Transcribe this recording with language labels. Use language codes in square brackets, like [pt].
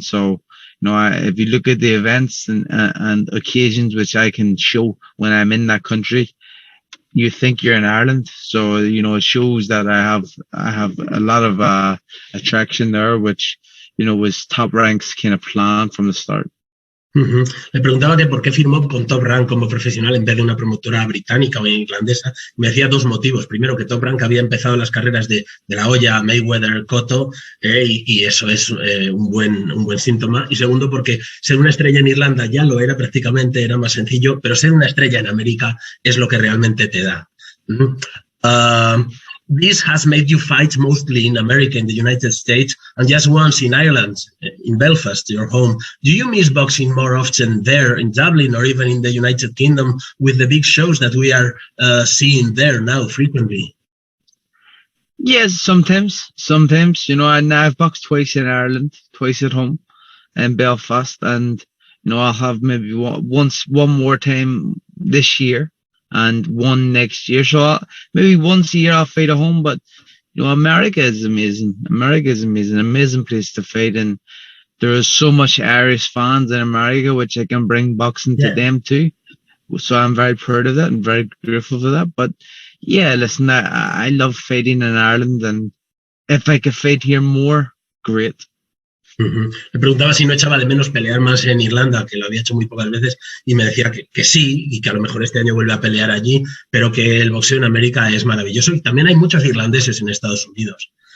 [en] So, if you look at the events and occasions which I can show when I'm in that country, you think you're in Ireland. So, it shows that I have a lot of attraction there, which, was Top Rank's kind of plan from the start. Uh-huh. [es] Le preguntaba que por qué firmó con Top Rank como profesional en vez de una promotora británica o irlandesa. Me decía dos motivos. Primero, que Top Rank había empezado las carreras de La Hoya, Mayweather, Cotto, y eso es un buen síntoma. Y segundo, porque ser una estrella en Irlanda ya lo era prácticamente, era más sencillo, pero ser una estrella en América es lo que realmente te da. Uh-huh. [en] This has made you fight mostly in America, in the United States, and just once in Ireland, in Belfast, your home. Do you miss boxing more often there in Dublin or even in the United Kingdom with the big shows that we are seeing there now frequently? Yes, sometimes. You know, and I've boxed twice in Ireland, twice at home in Belfast, and you know, I'll have maybe one more time this year. And one next year. So maybe once a year I'll fight at home. But, you know, America is amazing. Amazing place to fight. And there is so much Irish fans in America, which I can bring boxing to them too. So I'm very proud of that and very grateful for that. But yeah, listen, I love fighting in Ireland. And if I could fight here more, great. Uh-huh. [es] Le preguntaba si no echaba de menos pelear más en Irlanda, que lo había hecho muy pocas veces, y me decía que sí, y que a lo mejor este año vuelve a pelear allí, pero que el boxeo en América es maravilloso, y también hay muchos irlandeses en Estados Unidos.